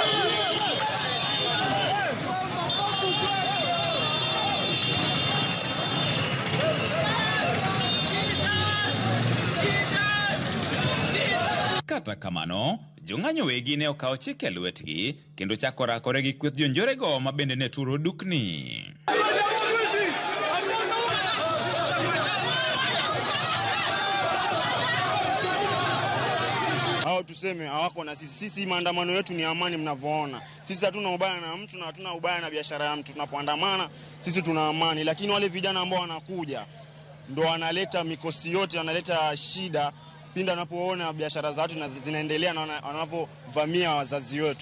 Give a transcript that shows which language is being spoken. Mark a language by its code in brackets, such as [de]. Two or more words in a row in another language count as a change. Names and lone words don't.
[luo] Kata kamano, jong'anyo wegi ne okawo chike lwetgi kendo chako rakore gi kweth jonjorego ma bende ne turo dukni. [sw] Hao tuseme hawako na sisi. Sisi maandamano yetu ni amani mnavyoona. Sisi hatuna ubaya na mtu na hatuna ubaya na biashara ya mtu. Tunapoandamana sisi tuna amani, lakini wale vijana ambao wanakuja ndo wanaleta mikosi yote, wanaleta shida pinda wanapoona biashara za watu zinaendelea na wanavyovamia wazazi wetu.